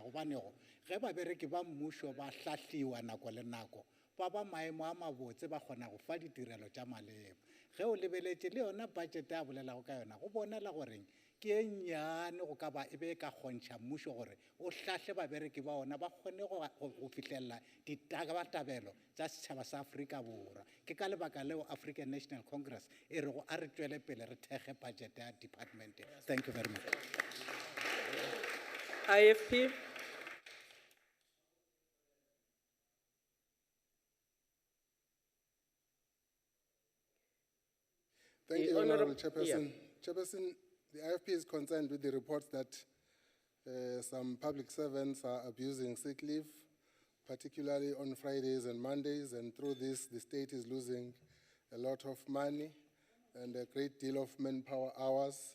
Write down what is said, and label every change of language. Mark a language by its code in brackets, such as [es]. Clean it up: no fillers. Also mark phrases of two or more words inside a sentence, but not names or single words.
[nso] gobanego ge babereki ba mmušo ba hlahliwa nako le nako ba ba maemo a mabotse ba kgona go fa ditirelo tša maleba ge o lebeletše le yona budget a bolelago ka yona go bonala goreng ke e nnyane go ka ba e be ka kgontšha mmušo gore o hlahle babereki ba ona ba kgone go fihlelela ditabatabelo tša setšhaba sa Afrika Borwa ke ka lebaka leo African National Congress e re go a re tšwele pele re thege budget ya department. [en] Thank you very much. IFP. Thank you, Honorable Chairperson. Chairperson, the IFP is concerned with the reports that some public servants are abusing sick leave, particularly on Fridays and Mondays, and through this, the state is losing a lot of money and a great deal of manpower hours.